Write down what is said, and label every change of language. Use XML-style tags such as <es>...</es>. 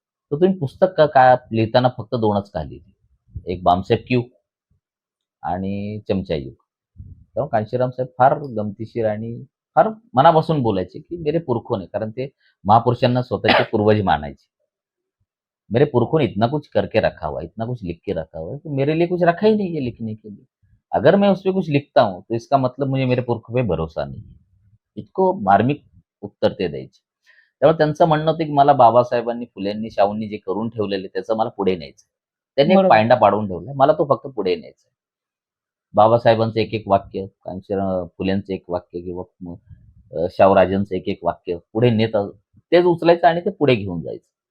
<mr>तर तुम्ही पुस्तक का लिहिताना फक्त 2च का लिहिली? एक बामसेफ क्यू आणि चमचा युग. तेव्हा कांशीराम साहेब फार गमतीशीर आणि फार मनापासून बोलायचे, की</mr> <hi>मेरे पुरखों ने,</hi> <mr>कारण ते महापुरुषांना स्वतःचे पूर्वज मानायचे.</mr> <hi>मेरे पुरखों ने इतना कुछ करके रखा हुआ है, इतना कुछ लिख के रखा हुआ है, तो मेरे लिए कुछ रखा ही नहीं है लिखने के लिए. अगर मैं उसपे कुछ लिखता हूँ, तो इसका मतलब मुझे मेरे पुरखों पे भरोसा नहीं है.</hi> <mr>इतकं मार्मिक उत्तर ते द्यायचे. त्यामुळे त्यांचं म्हणणं होतं, की मला बाबासाहेबांनी, फुलेंनी, शाहूंनी जे करून ठेवलेले त्याचं मला पुढे न्यायचं. त्यांनी एक बरोबर. पायंडा पाडून ठेवलाय. मला तो फक्त पुढे न्यायचा आहे. बाबासाहेबांचं एक-एक वाक्य, फुलेंचं एक वाक्य किंवा शाहूराजांचं एक-एक वाक्य पुढे नेत तेच उचलायचं आणि ते पुढे घेऊन जायचं.</mr>